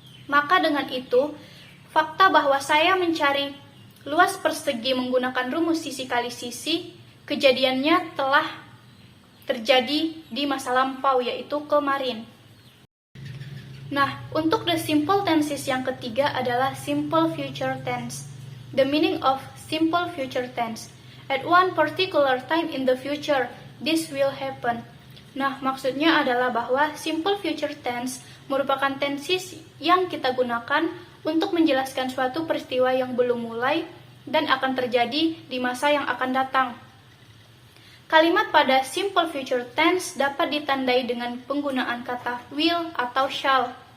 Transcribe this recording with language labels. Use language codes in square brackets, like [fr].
[id] Maka dengan itu, fakta bahwa saya mencari luas persegi menggunakan rumus sisi kali sisi, kejadiannya telah terjadi di masa lampau, yaitu kemarin. Nah, untuk the simple tenses yang ketiga adalah simple future tense. [en] The meaning of simple future tense. At one particular time in the future, this will happen. [id] Nah, maksudnya adalah bahwa simple future tense merupakan tenses yang kita gunakan untuk menjelaskan suatu peristiwa yang belum mulai dan akan terjadi di masa yang akan datang. Kalimat pada simple future tense dapat ditandai dengan penggunaan kata will atau shall.